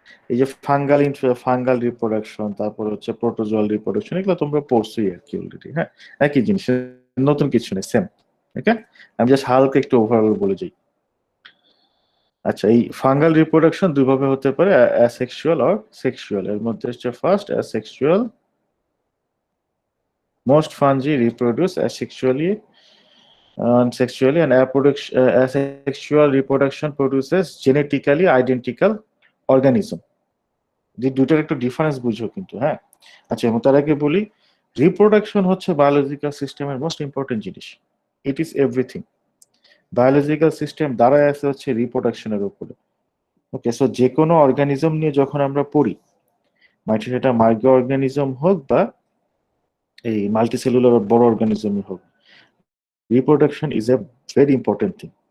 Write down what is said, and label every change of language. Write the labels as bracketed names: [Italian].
[Bangla] এই যে fungal reproduction, তারপর হচ্ছে প্রোটোজোয়াল রিপ্রোডাকশন, এগুলো তোমরা পড়ছোই আর কি অলরেডি। হ্যাঁ, একই জিনিস, নতুন কিছু নেই, সেম। ওকে, আমি জাস্ট হালকা একটু ওভারঅল বলে যাই। আচ্ছা, এই ফাঙ্গাল রিপ্রোডাকশন দুই ভাবে হতে পারে, অ্যাসেক্সুয়াল আর সেক্সুয়াল। এর মধ্যে হচ্ছে first asexual. [English] Most fungi reproduce asexually and sexually, and asexual reproduction produces genetically identical organism. [Bangla] যে দুটার একটু ডিফারেন্স বুঝো কিন্তু, হ্যাঁ। আচ্ছা, এবং তার আগে বলি, রিপ্রোডাকশন হচ্ছে বায়োলজিক্যাল সিস্টেমের মোস্ট ইম্পর্টেন্ট জিনিস। [English] It is everything. [Bangla] Biological system দাঁড়ায় আছে হচ্ছে রিপ্রোডাকশনের উপরে। ওকে, সো যে কোনো অর্গানিজম নিয়ে যখন আমরা পড়ি, মানে সেটা মাইক্রো অর্গানিজম হোক বা এই মাল্টিসেলুলার বড় অর্গানিজমই হোক, [English] Reproduction is a very important thing.